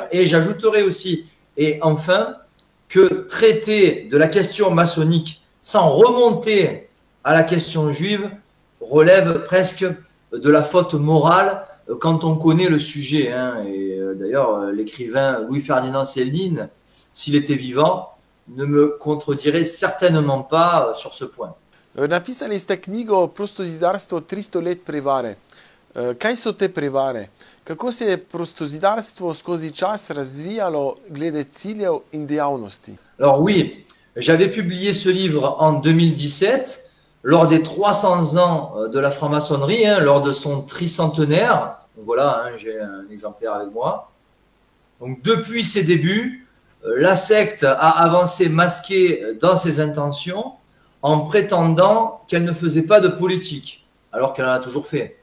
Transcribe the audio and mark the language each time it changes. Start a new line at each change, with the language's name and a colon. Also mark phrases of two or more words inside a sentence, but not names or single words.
French: Et j'ajouterai aussi, et enfin, que traiter de la question maçonnique sans remonter à la question juive, relève presque de la faute morale quand on connaît le sujet. Hein. Et d'ailleurs, l'écrivain Louis-Ferdinand Céline, s'il était vivant, ne me contredirait certainement pas sur ce point.
Slovenian: Napisali ste knjigo Prostozidarstvo 300 let prevare. Kaj so te prevare? Kako se je prostozidarstvo skozi čas razvijalo glede ciljev in dejavnosti?
French: Alors oui, j'avais publié ce livre en 2017, lors des 300 ans de la franc-maçonnerie, hein, lors de son tricentenaire. Donc voilà, hein, j'ai un exemplaire avec moi. Donc depuis ses débuts, la secte a avancé masquée dans ses intentions en prétendant qu'elle ne faisait pas de politique, alors qu'elle en a toujours fait.